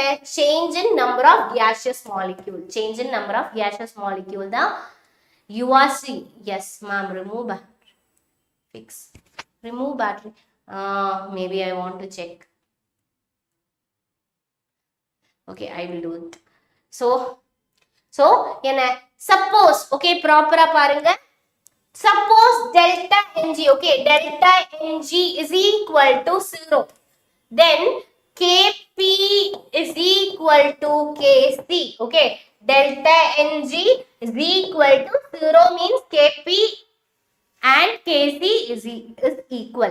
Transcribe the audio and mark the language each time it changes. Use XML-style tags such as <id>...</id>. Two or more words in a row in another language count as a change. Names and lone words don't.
<en>Change in number of gaseous molecule. Change in number of gaseous molecule தான் URC. Yes ma'am, remove battery. Fix. Remove battery. Maybe I want to check. Okay, I will do it.</en> <ta>So என்ன?</ta> <en>Suppose, okay, proper பாருங்க. Suppose delta Ng, okay, delta Ng is equal to 0. Then Kp is equal to Kc. Okay, delta Ng is equal to 0 means Kp and Kc is equal.</en>